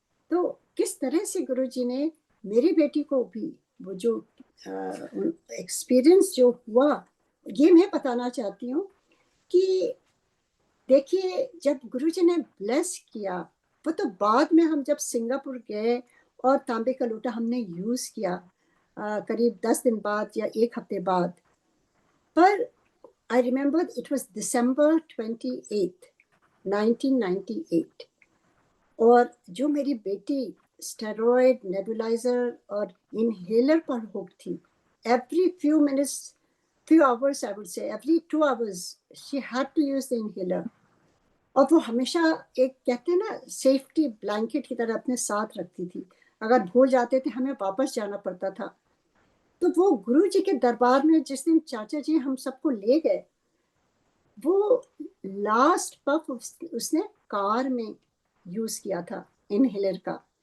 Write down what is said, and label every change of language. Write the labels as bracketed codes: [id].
[hi] तो किस तरह से गुरुजी ने मेरी बेटी को भी वो जो एक्सपीरियंस जो हुआ, ये मैं बताना चाहती हूँ कि देखिए, जब गुरुजी ने ब्लेस किया, वो तो बाद में हम जब सिंगापुर गए और तांबे का लोटा हमने यूज किया करीब 10 दिन बाद या 1 हफ्ते बाद. [en] पर I remember it was December 28th, 1998. [hi] और जो मेरी बेटी स्टेरॉइड, नेबुलाइजर और इनहेलर पर हुक थी, [en] every few minutes, few hours I would say, every 2 hours she had to use the inhaler. [hi] और वो हमेशा एक कहते हैं ना सेफ्टी ब्लैंकेट की तरह अपने साथ रखती थी. अगर भूल जाते थे हमें वापस जाना पड़ता था. तो वो गुरु जी के दरबार में जिस दिन चाचा जी हम सबको ले गए, वो लास्ट पफ उसने कार में यूज किया था इनहेलर का.